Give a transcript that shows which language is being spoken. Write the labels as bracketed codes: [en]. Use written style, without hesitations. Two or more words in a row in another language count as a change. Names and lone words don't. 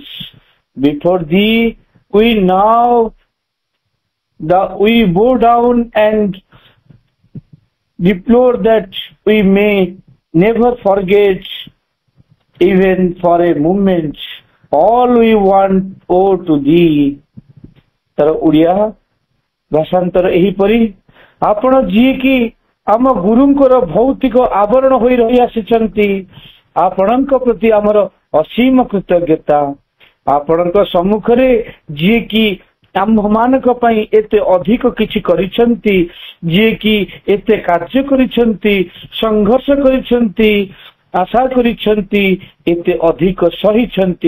[en] Before thee, we now, we bow down and deplore that we may never forget, even for a moment, all we want owe to thee. [or] ତର ଓଡ଼ିଆ ଭାଷାନ୍ତର ଏହି ପରି ଆପଣ ଯେ କି ଆମ ଗୁରୁଙ୍କର ଭୌତିକ ଆବରଣ ହୋଇ ରହି ଆସିଛନ୍ତି ଆପଣଙ୍କ ପ୍ରତି ଆମର ଅସୀମ କୃତଜ୍ଞତା। ଆପଣଙ୍କ ସମ୍ମୁଖ ରେ ଯେ କି ଆମ ମାନଙ୍କ ପାଇଁ ଏତେ ଅଧିକ କିଛି କରିଛନ୍ତି, ଯେ କି ଏତେ କାର୍ଯ୍ୟ କରିଛନ୍ତି, ସଂଘର୍ଷ କରିଛନ୍ତି, ଆଶା କରିଛନ୍ତି, ଏତେ ଅଧିକ ସହିଛନ୍ତି।